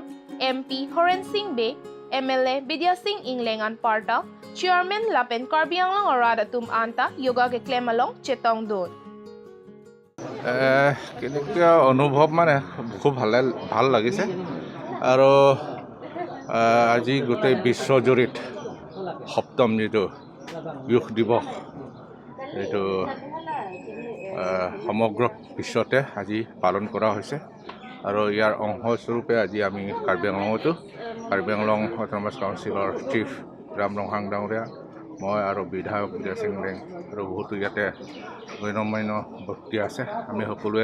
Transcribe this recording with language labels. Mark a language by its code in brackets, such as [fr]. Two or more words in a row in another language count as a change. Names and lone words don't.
[mjw] MP Horen Singh Bay MLA Bidya Singh Inglengan Parta Chairman Lapen Karbianglang Orada Tum Anta Yoga ke Klemalong Chetong Don [as] কেনেকুৱা অনুভৱ মানে খুব ভাল লাগিছে আৰু আজি গোটেই বিশ্বজুৰিত সপ্তম যিটো যোগ দিৱস এইটো সমগ্ৰ বিশ্বতে আজি পালন কৰা হৈছে আৰু ইয়াৰ অংশস্বৰূপে আজি আমি কাৰ্বি আংলং অট'নমাছ কাউন্সিলৰ চিফ ৰাম ৰংহাং ডাঙৰীয়া মই আৰু বিধায়ক বিজয় সিং লেং আৰু বহুতো ইয়াতে গণ্যমান্য ব্যক্তি আছে আমি সকলোৱে